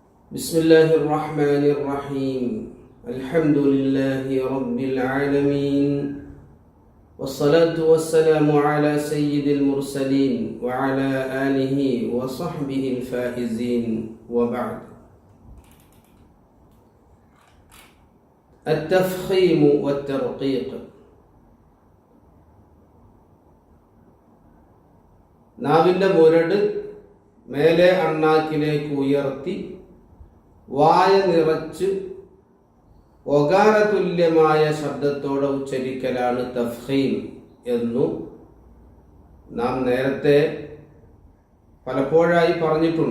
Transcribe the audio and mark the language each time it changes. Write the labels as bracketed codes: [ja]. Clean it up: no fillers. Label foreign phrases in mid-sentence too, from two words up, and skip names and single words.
[ar] بسم الله الرحمن الرحيم الحمد لله رب العالمين والصلاة والسلام على سيد المرسلين وعلى آله وصحبه الفائزين وبعد. التفخيم والترقيق. [ml] നാവിൻ്റെ മുരട് മേലെ അണ്ണാക്കിലേക്ക് ഉയർത്തി വായ നിറച്ച് ഒകാരതുല്യമായ ശബ്ദത്തോടെ ഉച്ചരിക്കലാണ് തഫ്ഖീം എന്നു നാം നേരത്തെ പലപ്പോഴായി പറഞ്ഞിട്ടുണ്ട്.